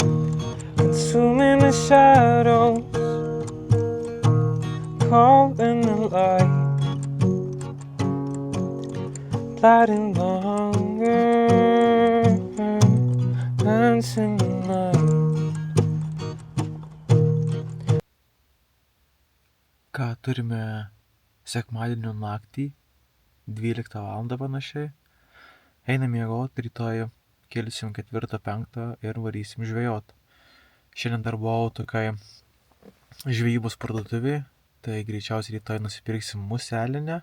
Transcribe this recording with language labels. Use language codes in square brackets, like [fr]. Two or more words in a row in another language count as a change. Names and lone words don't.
[en] Consuming the shadows, cold in the light, lighting the hunger. dancing night. [lt] Ką turime sekmadienio naktį, 12 val. Panašiai. Einam miegoti, rytoj kelsim 4-5 ir varysim žvejot. Šiandien dar buvau tokiai žvejybos parduotuvėje, tai greičiausiai rytoj nusipirksim muselinę.